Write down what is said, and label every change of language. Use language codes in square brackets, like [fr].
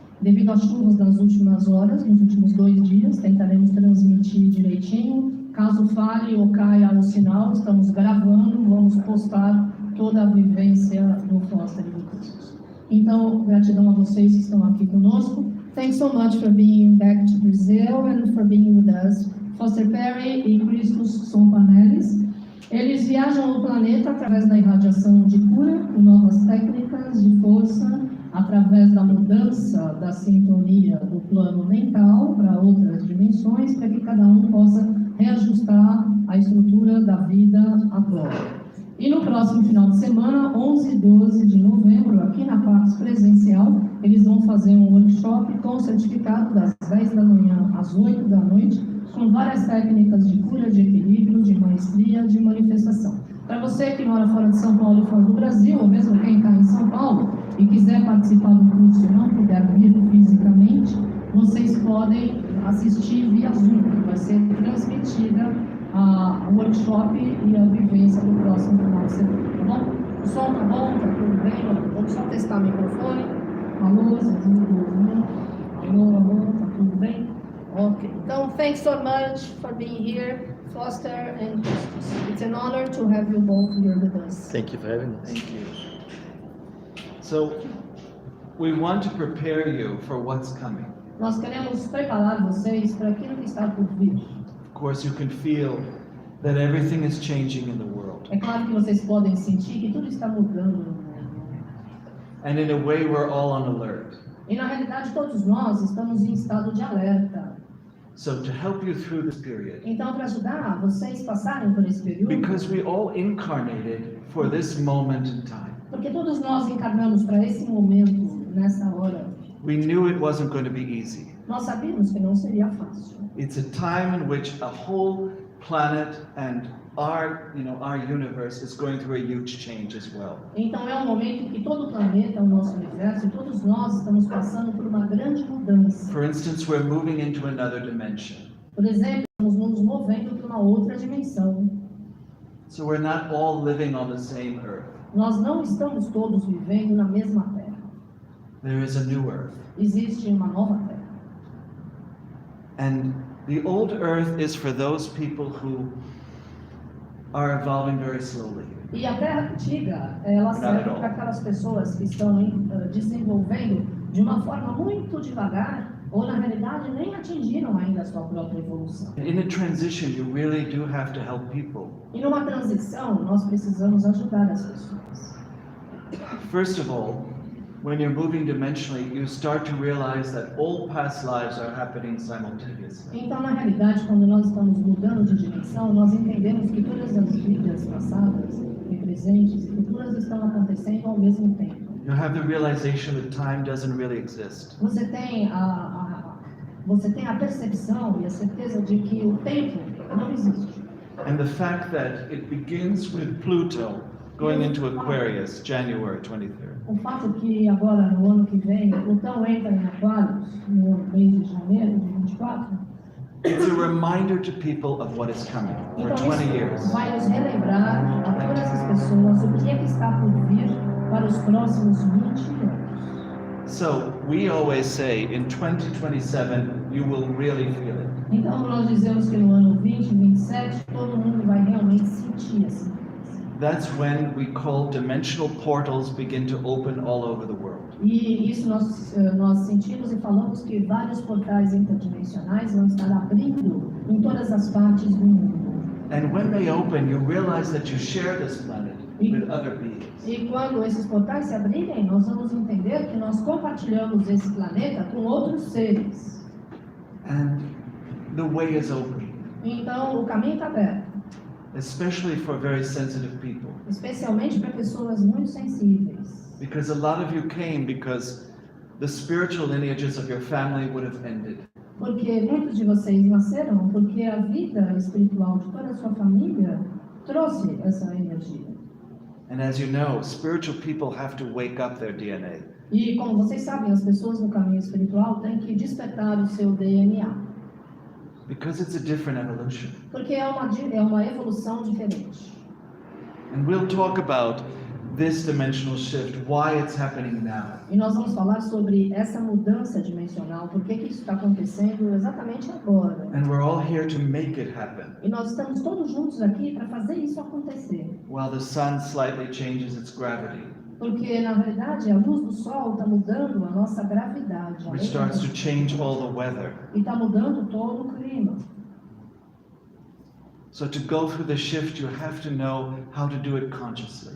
[pt] Devido às chuvas das últimas horas, nos últimos 2 dias, tentaremos transmitir direitinho. Caso falhe ou caia o sinal, estamos gravando, vamos postar toda a vivência do Foster e do Kristos. Então, gratidão a vocês que estão aqui conosco. [en] Thanks so much for being back to Brazil and for being with us. [pt] Foster Perry e Kristos são panelis. Eles viajam o planeta através da irradiação de cura, com novas técnicas de força, através da mudança da sintonia do plano mental para outras dimensões, para que cada um possa reajustar a estrutura da vida atual. E no próximo final de semana, 11 e 12 de novembro, aqui na Pax presencial, eles vão fazer um workshop com certificado das 10 da manhã às 8 da noite, com várias técnicas de cura, de equilíbrio, de maestria, de manifestação. Para você que mora fora de São Paulo e fora do Brasil, ou mesmo quem está em São Paulo e quiser participar do curso e não puder vir fisicamente, vocês podem assistir via Zoom, que vai ser transmitida o workshop e a vivência do próximo final de semana, tá bom? O som tá bom? Tá tudo bem? Vamos só testar o microfone. Alô, alô, tá tudo bem? [en] Okay. Então, thanks so much for being here, Foster and Kristos. It's an honor to have you both here with us. Thank you for having us. Thank you. So, we want to prepare you for what's coming. [pt] Nós queremos preparar vocês para aquilo que está por vir. [en] Of course, you can feel that everything is changing in the world. [pt] É claro que vocês podem sentir que tudo está mudando no mundo. [en] And in a way, we're all on alert. [pt] E na realidade, todos nós estamos em estado de alerta. [en] So, to help you through this period, [pt] Então, para ajudar vocês passarem por esse período, [en] because we all incarnated for this moment in time, [pt] porque todos nós encarnamos para esse momento, nessa hora, [en] we knew it wasn't going to be easy. [pt] nós sabíamos que não seria fácil. [en] It's a time in which a whole planet and our universe is going through a huge change as well. [pt] Então é um momento que todo o planeta, o nosso universo, e todos nós estamos passando por uma grande mudança. [en] For instance, we're moving into another dimension. [pt] Por exemplo, estamos nos movendo para uma outra dimensão. [en] So we're not all living on the same earth. [pt] Nós não estamos todos vivendo na mesma Terra. [en] There is a new earth. [pt] Existe uma nova Terra. [en] And the old earth is for those people who are evolving very slowly. [pt] E a Terra antiga, ela serve para aquelas pessoas que estão desenvolvendo de uma forma muito devagar, ou na realidade nem atingiram ainda a sua própria evolução. [en] In a transition, you really do have to help people. [pt] E numa transição, nós precisamos ajudar as pessoas. [en] First of all, when you're moving dimensionally, you start to realize that all past lives are happening simultaneously. [pt] Então, na realidade, quando nós estamos mudando de dimensão, nós entendemos que todas as vidas passadas, e presentes e futuras estão acontecendo ao mesmo tempo. [en] You have the realization that time doesn't really exist. [pt] Você tem a percepção e a certeza de que o tempo não existe. [en] And the fact that it begins with Pluto going into Aquarius, January 23rd. [pt] O fato que agora, no ano que vem, Plutão entra em Aquários, no mês de janeiro de 24, [en] It's a reminder to people of what is coming for [pt] então [en] 20 years. [pt] isso vai nos relembrar a todas as pessoas o que é que está por vir para os próximos 20 anos. [en] So we always say in 2027 you will really feel it. [pt] Então nós dizemos que no ano 2027 todo mundo vai realmente sentir essa mudança. [en] That's when we call dimensional portals begin to open all over the world. [pt] E isso nós sentimos e falamos que vários portais interdimensionais vão estar abrindo em todas as partes do mundo. [en] And when they open, you realize that you share this planet with other beings. [pt] E quando esses portais se abrirem, nós vamos entender que nós compartilhamos esse planeta com outros seres. [en] And the way is open, [pt] Então o caminho está aberto, [en] especially for very sensitive people. [pt] especialmente para pessoas muito sensíveis. [en] Because a lot of you came because the spiritual lineages of your family would have ended. [pt] Porque muitos de vocês nasceram porque a vida espiritual de toda a sua família trouxe essa energia. [en] And as you know, spiritual people have to wake up their DNA. [pt] E como vocês sabem, as pessoas no caminho espiritual têm que despertar o seu DNA, [en] Because it's a different evolution. [pt] porque é uma evolução diferente. [en] And we'll talk about this dimensional shift, why it's happening now. [pt] E nós vamos falar sobre essa mudança dimensional, por que isso está acontecendo exatamente agora. [en] And we're all here to make it happen. [pt] E nós estamos todos juntos aqui para fazer isso acontecer. [en] While the sun slightly changes its gravity, [pt] Porque, na verdade, a luz do sol está mudando a nossa gravidade. [en] which starts to change all the weather. [pt] E está mudando todo o clima. [en] So to go through the shift, you have to know how to do it consciously.